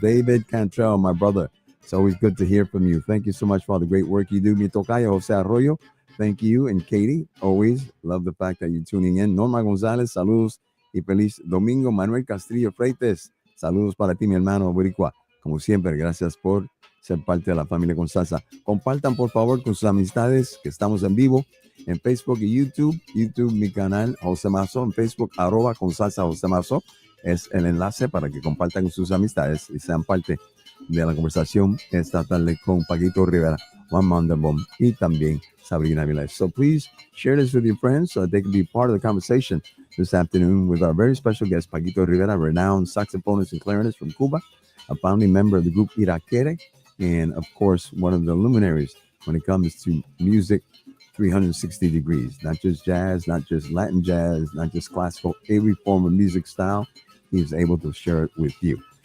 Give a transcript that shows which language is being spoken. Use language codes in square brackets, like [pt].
[en] David Cantrell, my brother. It's always good to hear from you. Thank you so much for all the great work you do. [es] Mi tocayo, [en] Jose Arroyo. Thank you. And Katie, always love the fact that you're tuning in. [es] Norma González, saludos y feliz domingo. Manuel Castillo Freites, saludos para ti, mi hermano Boricua. Como siempre, gracias por ser parte de la familia con salsa. Compartan, por favor, con sus amistades que estamos en vivo en Facebook y YouTube. YouTube, mi canal, José Mazo. En Facebook, @ con salsa José Mazo. Es el enlace para que compartan con sus amistades y sean parte de la conversación esta tarde con Paquito D'Rivera, Juan Mandelbaum y también Sabrina Aviles. [en] So please share this with your friends so that they can be part of the conversation this afternoon with our very special guest, Paquito D'Rivera, renowned saxophonist and clarinetist from Cuba, a founding member of the group Iraquere, and of course, one of the luminaries when it comes to music 360 degrees, not just jazz, not just Latin jazz, not just classical, every form of music style, he's able to share it with you.